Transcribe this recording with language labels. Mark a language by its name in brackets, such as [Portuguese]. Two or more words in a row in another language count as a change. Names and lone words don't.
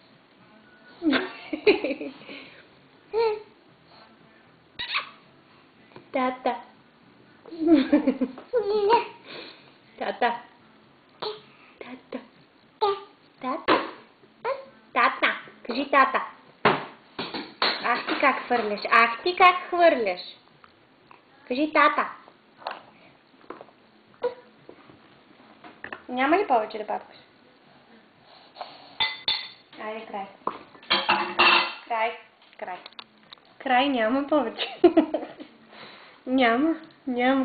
[Bulgarian] Тата. Тата. Тата. Тата. Тата. Кажи тата. Ах ти как хвърляш. Ах ти как хвърляш. Кажи тата. Няма ли повече да папкаш? Айде край. Край. Край. Край няма повече. Няма. Няма.